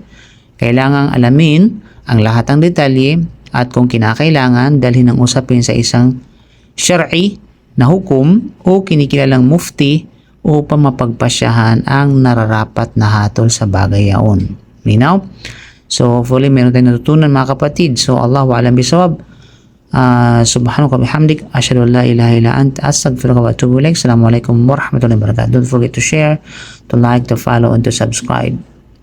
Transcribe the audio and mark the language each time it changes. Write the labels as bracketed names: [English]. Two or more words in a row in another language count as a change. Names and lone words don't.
[Filipino] Kailangang alamin ang lahat ng detalye at kung kinakailangan dalhin ang usapin sa isang syar'i na hukom o kinikilalang mufti upang mapagpasyahan ang nararapat na hatol sa bagay yaon. Linaw? [English] So hopefully [Filipino] meron tayong natutunan mga kapatid. [Arabic] So الله أعلم بالصواب. سبحانك بحمدك، أشهد أن لا إله إلا أنت، أستغفرك وأتوب إليك. السلام عليكم ورحمة الله وبركاته. [English] Don't forget to share, to like, to follow, and to subscribe.